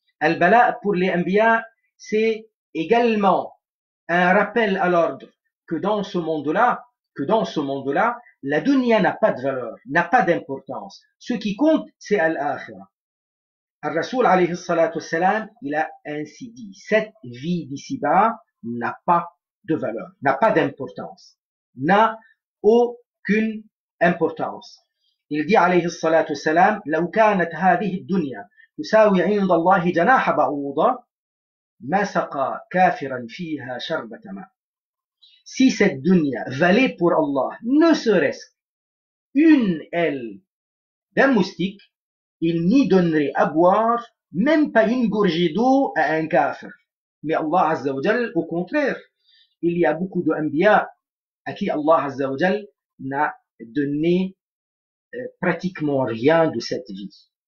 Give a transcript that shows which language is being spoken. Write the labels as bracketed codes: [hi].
[fr] Al-bala pour les anbiya c'est également un rappel à l'ordre que dans ce monde-là, la dunya n'a pas de valeur, n'a pas d'importance. Ce qui compte, c'est al-akhirah. Al-Rasoul alayhi salatu wassalam, il a ainsi dit, cette vie d'ici-bas n'a pas de valeur, n'a pas d'importance, n'a aucune importance. Il dit [ar] alayhi salatu wassalam, لو كانت هذه الدنيا تساوي عند الله جناح بعوضة ما سقى كافرا فيها شربة ماء. [fr] Si cette dunya valait pour Allah ne serait-ce qu'une aile d'un moustique, il n'y donnerait à boire même pas une gorgée d'eau à un kafir. Mais Allah Azza wa Jal, au contraire, il y a beaucoup de anbiya à qui Allah Azza wa Jal n'a donné pratiquement rien de cette vie.